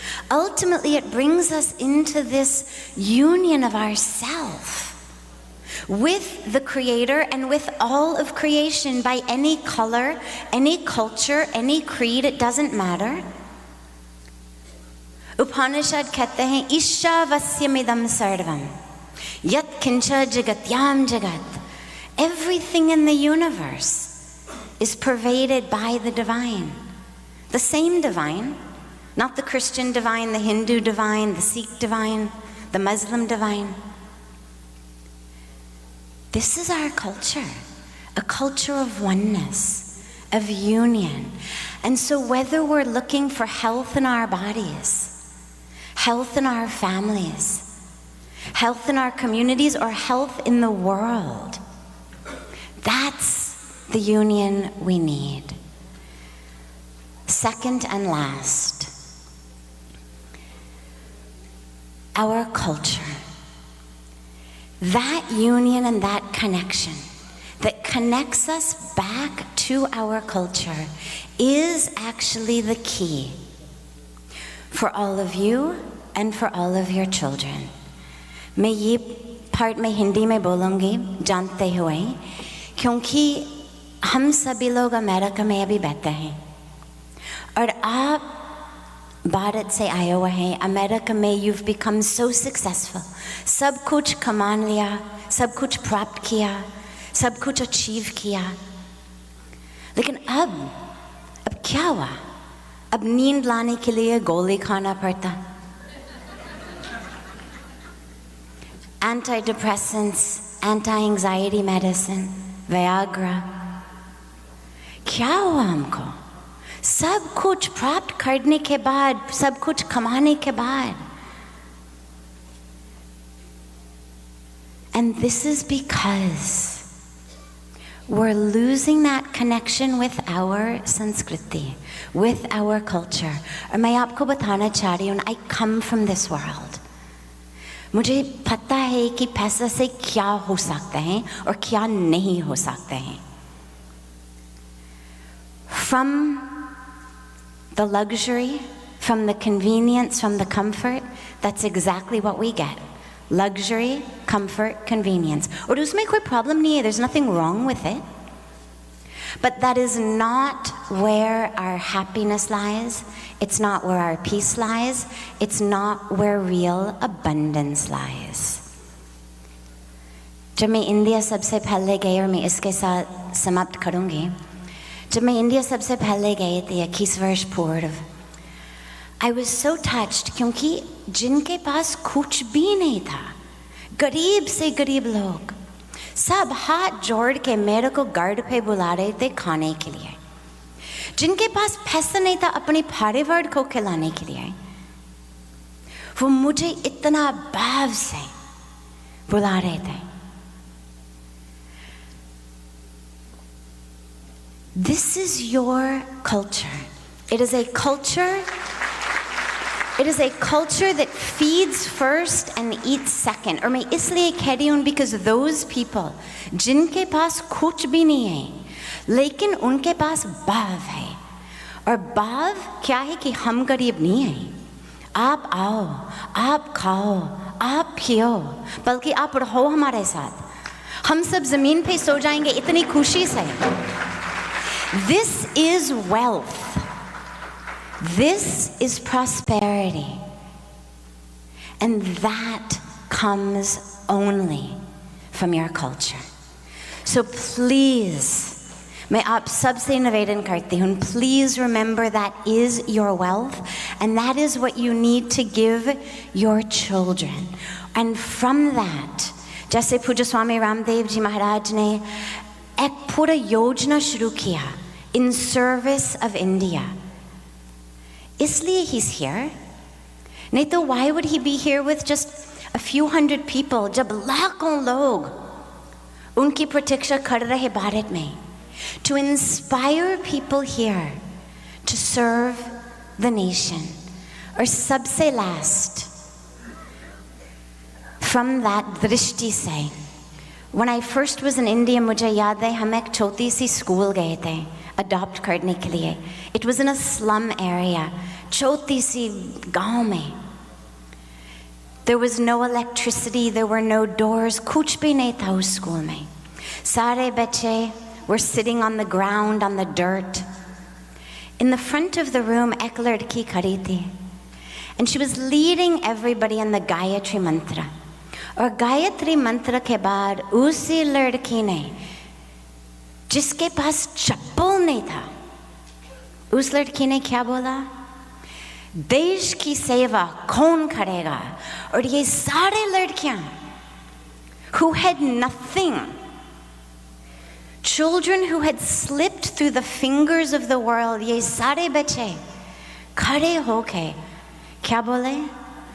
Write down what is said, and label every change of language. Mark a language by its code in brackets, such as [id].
[en] Ultimately, it brings us into this union of ourself with the Creator and with all of creation, by any color, any culture, any creed, it doesn't matter. [sa] Upanishad [hi] कहते हैं [sa] ईशावास्यमिदं सर्वम यत् किंच जगत्याम जगत. [en] Everything in the universe is pervaded by the divine. The same divine, not the Christian divine, the Hindu divine, the Sikh divine, the Muslim divine. This is our culture, a culture of oneness, of union. And so whether we're looking for health in our bodies, health in our families, health in our communities, or health in the world, that's the union we need. Second and last, our culture. That union and that connection that connects us back to our culture is actually the key for all of you and for all of your children. [hi] मैं ये part में हिंदी में बोलूँगी जानते हुए, क्योंकि हम सभी लोग अमेरिका में अभी बैठे हैं और आप भारत से आए हुए हैं. अमेरिका में [en] you've become so successful, [hi] सब कुछ कमा लिया, सब कुछ प्राप्त किया, सब कुछ अचीव किया. लेकिन अब क्या हुआ? अब नींद लाने के लिए गोली खाना पड़ता. [en] Antidepressants, anti-anxiety medicine, Viagra. [hi] क्या हुआ हमको? सब कुछ प्राप्त करने के बाद, सब कुछ कमाने के बाद. [en] And this is because we're losing that connection with our Sanskriti, with our culture. [hi] और मैं आपको बताना चाह रही हूँ, [en] I come from this world. [hi] मुझे पता है कि पैसा से क्या हो सकता है और क्या नहीं हो सकता है. [en] From the luxury, from the convenience, from the comfort, that's exactly what we get. Luxury, comfort, convenience. [hi] और उसमें कोई problem नहीं है, [en] there's nothing wrong with it. But that is not where our happiness lies. It's not where our peace lies. It's not where real abundance lies. [hi] जब मैं India सबसे पहले गई, और मैं इसके साथ समाप्त करूँगी, जब मैं इंडिया सबसे पहले गई थी 21 वर्ष पूर्व, [en] I was so touched [hi] क्योंकि जिनके पास कुछ भी नहीं था, गरीब से गरीब लोग, सब हाथ जोड़ के मेरे को घर पे बुला रहे थे खाने के लिए. जिनके पास पैसा नहीं था अपने परिवार को खिलाने के लिए, वो मुझे इतना भाव से बुला रहे थे. [en] This is your culture. It is a culture. It is a culture that feeds first and eats second. [hi] और मैं इसलिए कह रही हूँ [en] because those people [hi] जिनके पास कुछ भी नहीं है, लेकिन उनके पास भाव है. और भाव क्या है कि हम गरीब नहीं हैं. आप आओ, आप खाओ, आप पियो, बल्कि आप रहो हमारे साथ. हम सब जमीन पे सो जाएंगे इतनी खुशी से. [en] This is wealth. This is prosperity. And that comes only from your culture. So please, [hi] मैं आप सबसे निवेदन करती हूँ, [en] please remember that is your wealth and that is what you need to give your children. And from that, [hi] जैसे पूज्य स्वामी रामदेव जी महाराज ने एक पूरा योजना शुरू किया [en] in service of India. [hi] इसलिए [en] he's here. [hi] नहीं तो [en] why would he be here with just a few hundred people [hi] जब लाखों लोग उनकी प्रतीक्षा कर रहे भारत में? [en] To inspire people here to serve the nation. [hi] और सबसे last, [en] from that [hi] दृष्टि से, [en] when I first was in India, [hi] मुझे याद है हम एक छोटी सी स्कूल गए थे adopt करने के लिए. [en] It was in a slum area, [hi] छोटी सी गांव में. [en] There was no electricity, there were no doors, [hi] कुछ भी नहीं था उस स्कूल में. सारे बच्चे [en] were sitting on the ground, on the dirt. In the front of the room, [hi] एक लड़की खड़ी थी. [en] And she was leading everybody in the Gayatri Mantra. [hi] और गायत्री मंत्र के बाद उसी लड़की ने, जिसके पास चप्पल नहीं था, उस लड़की ने क्या बोला? देश की सेवा कौन करेगा? और ये सारे लड़कियां [en] who had nothing, children who had slipped through the fingers of the world, [hi] ये सारे बच्चे खड़े होके क्या बोले?